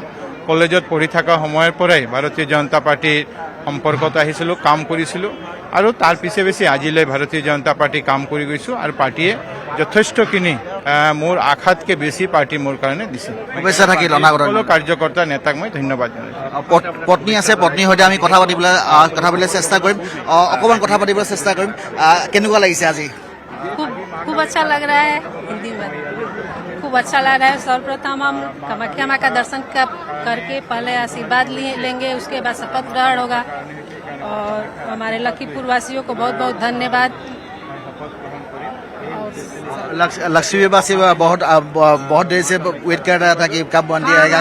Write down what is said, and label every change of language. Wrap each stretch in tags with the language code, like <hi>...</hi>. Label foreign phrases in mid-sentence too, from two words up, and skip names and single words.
<as>কলেজত পঢ়ি থকা সময়ৰ পৰাই ভাৰতীয় জনতা পাৰ্টীৰ সম্পৰ্কত আহিছিলোঁ কাম কৰিছিলোঁ আৰু তাৰ পিছে পিছে আজিলৈ ভাৰতীয় জনতা পাৰ্টী কাম কৰি গৈছোঁ আৰু পাৰ্টীয়ে যথেষ্টখিনি মোৰ আশাতকৈ বেছি পাৰ্টী মোৰ কাৰণে দিছে। শুভেচ্ছা থাকিল সকলো কাৰ্যকৰ্তা নেতাক মই ধন্যবাদ জনাইছোঁ। পত্নী আছে পত্নীৰ সৈতে আমি কথা পাতিবলৈ চেষ্টা কৰিম অকণমান কথা পাতিবলৈ চেষ্টা কৰিম কেনেকুৱা লাগিছে আজি?</as> <hi>खूब अच्छा लग रहा है हिंदी में खूब खूब अच्छा लग रहा है। सर्वप्रथम हम कामाख्या माँ का दर्शन करके पहले आशीर्वाद लेंगे, उसके बाद शपथ ग्रहण होगा। और हमारे लखीपुर वासियों को बहुत बहुत धन्यवाद। लक्ष्मी विवाह से बहुत देर से वेट कर रहा था कि कब मंडी आएगा।</hi>